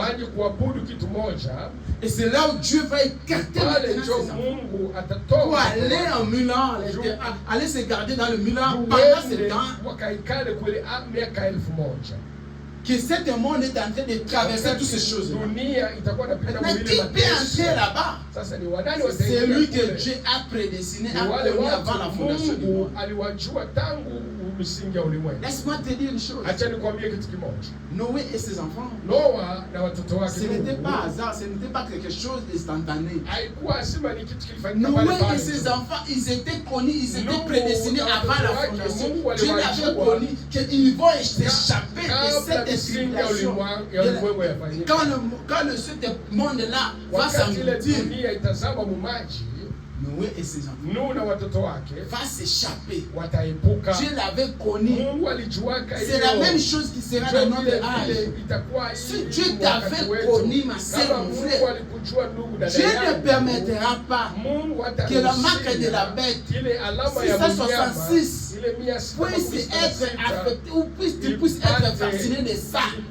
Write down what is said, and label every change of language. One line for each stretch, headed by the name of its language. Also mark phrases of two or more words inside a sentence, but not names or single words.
French: Et c'est là où Dieu va écarter pour aller en 1000 ans, aller se garder dans le 1000 ans pendant ce temps. Que cet monde est en train de traverser toutes ces choses. Mais qui peut entrer là-bas? C'est lui que Dieu a prédestiné, a connu avant la fondation du monde.
Swahili: misingi ya ulimwengu.
French: Laisse-moi te dire une chose.
Swahili: Acha nikwambie kitu kimoja.
French: Noé et ses enfants,
Swahili: Noa na watoto wake,
French: ce n'était pas hasard, ce n'était pas quelque chose d'instantané.
Swahili: haikuwa sema ni kitu kilifanyika pale
French: Noé
Swahili: pale.
French: et ses enfants, ils étaient connus, ils étaient Nous, prédestinés dans avant la notre fondation.
Swahili: Mungu
French: Dieu l'avait
Swahili: aliwajua
French: connu qu'ils vont s'échapper de
Swahili: kabla
French: cette
Swahili: misingi ya
French: civilisation.
Swahili: ulimwengu yafanyika.
French: Quand ce monde-là va
Swahili: Wakati ile
French: s'engloutir,
Swahili: dunia itazama mumaji,
French: Noé et ses enfants
Swahili: Nuhu na watoto wake
French: va s'échapper.
Swahili: wataepuka.
French: Dieu l'avait connu.
Swahili: Mungu alijuaka
French: C'est la même chose qui sera dans notre âge. Si Dieu t'avait connu, ma sœur, mon frère, Dieu ne permettra pas que la marque de la bête 666 puisse être affectée ou tu puisses être vacciné de ça.